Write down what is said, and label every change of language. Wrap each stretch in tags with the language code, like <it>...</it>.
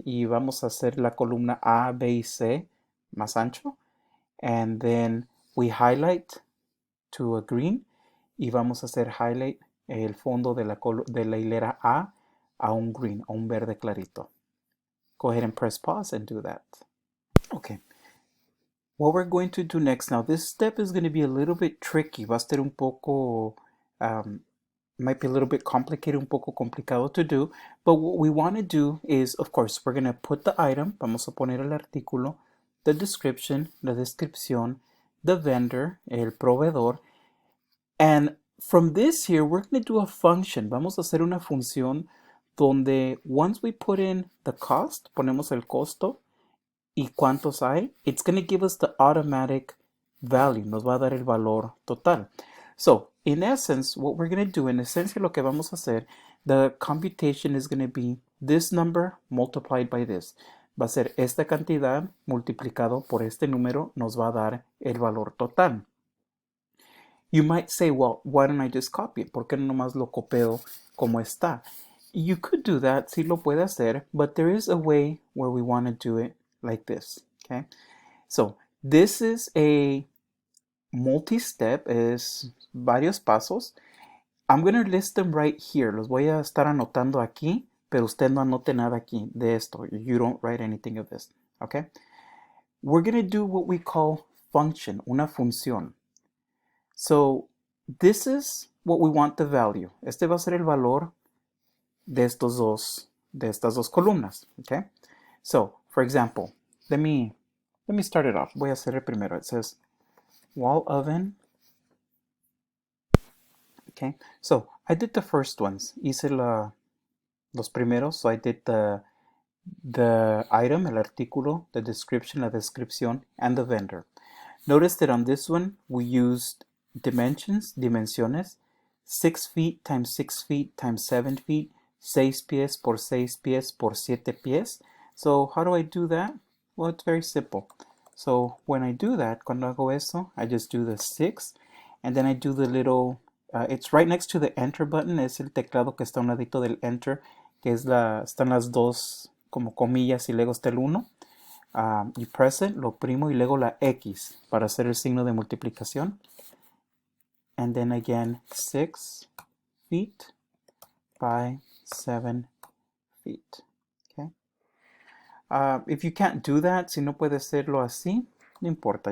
<es>Y vamos a hacer la columna A, B y C más ancho.</es> <en>And then we highlight to a green.</en> <es>Y vamos a hacer highlight el fondo de la hilera A un green, a un verde clarito.</es> <en>Go ahead and press pause and do that. Okay. What we're going to do next, now this step is going to be a little bit tricky.</en> <es>Va a ser un poco,</es> <en>might be a little bit complicated,</en> <es>un poco complicado</es> <en>to do. But what we want to do is, of course, we're going to put the item,</en> <es>vamos a poner el artículo,</es> <en>the description,</en> <es>la descripción,</es> <en>the vendor,</en> <es>el proveedor,</es> <en>and from this here, we're going to do a function.</en> <es>Vamos a hacer una función donde</es> <en>once we put in the cost,</en> <es>ponemos el costo y cuántos hay,</es> <en>it's going to give us the automatic value.</en> <es>Nos va a dar el valor total.</es> <en>So, in essence, what we're going to do,</en> <es>en esencia lo que vamos a hacer,</es> <en>the computation is going to be this number multiplied by this.</en> <es>Va a ser esta cantidad multiplicado por este número, nos va a dar el valor total.</es> <en>You might say, well, why don't I just copy it?</en> <es>¿Por qué no nomás lo copio como está?</es> <en>You could do that,</en> <es>sí lo puede hacer,</es> <en>but there is a way where we want to do it like this, okay? So, this is a multi-step,</en> <es>es varios pasos.</es> <en>I'm going to list them right here.</en> <es>Los voy a estar anotando aquí, pero usted no anote nada aquí de esto.</es> <en>You don't write anything of this, okay? We're going to do what we call function,</en> <es>una función.</es> <en>So, this is what we want the value.</en> <es>Este va a ser el valor de estas dos columnas, okay?</es> <en>So, for example, let me start it off.</en> <es>Voy a hacer el primero.</es> <en>It says wall oven. Okay, so I did the first ones.</en> <es>Hice los primeros.</es> <en>So I did the item,</en> <es>el artículo,</es> <en>the description,</en> <es>la descripción,</es> <en>and the vendor. Notice that on this one, we used dimensiones, 6 feet times 6 feet times 7 feet,</en> <es>6 pies por 6 pies por 7 pies.</es> <en>So how do I do that? Well, it's very simple. So when I do that,</en> <es>cuando hago eso,</es> <en>I just do the 6, and then I do the little, it's right next to the enter button,</en> <es>es el teclado que está a un ladito del enter, que es están las dos como comillas y luego está el 1.</es> <en>You press it,</en> <es>lo oprimo y luego la X para hacer el signo de multiplicación.</es> <en>And then again, 6 feet by 7 feet. Okay. If you can't do that,</en> <es>si no puede hacerlo así, no importa.</es>